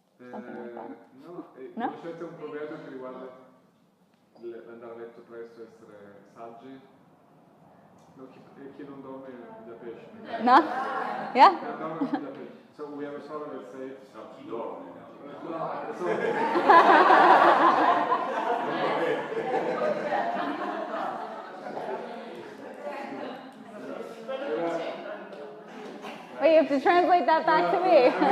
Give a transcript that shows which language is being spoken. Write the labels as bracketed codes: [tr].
[en] Something like that. [it] No, No? conoscete un proverbio che riguarda l'andare a letto presto e essere saggi? No, chi non dorme pigia pesce. [en] No? Yeah? [it] Chi non dorme pigia pesce. [en] So we have a shower that says... [it] No, chi dorme? [en] No, so... Wait, you have to translate that back to me.